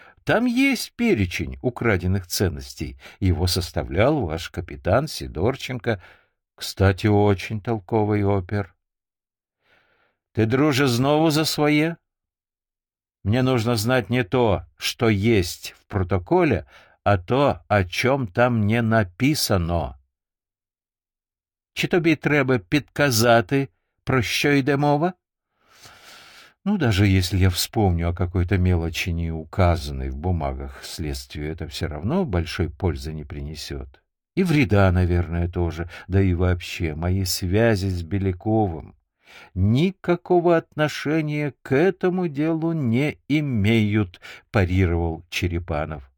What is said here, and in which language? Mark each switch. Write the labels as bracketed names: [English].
[Russian] Там есть перечень украденных ценностей. Его составлял ваш капитан Сидорченко. Кстати, очень толковый опер. Ты, друже, снова за свое? Мне нужно знать не то, что есть в протоколе, а то, о чем там не написано. [Ukrainian] Чи тобі треба підказати, про що йде мова? [Russian] Ну, даже если я вспомню о какой-то мелочи, не указанной в бумагах следствию, это все равно большой пользы не принесет. И вреда, наверное, тоже. Да и вообще, мои связи с Беляковым никакого отношения к этому делу не имеют, — парировал Черепанов.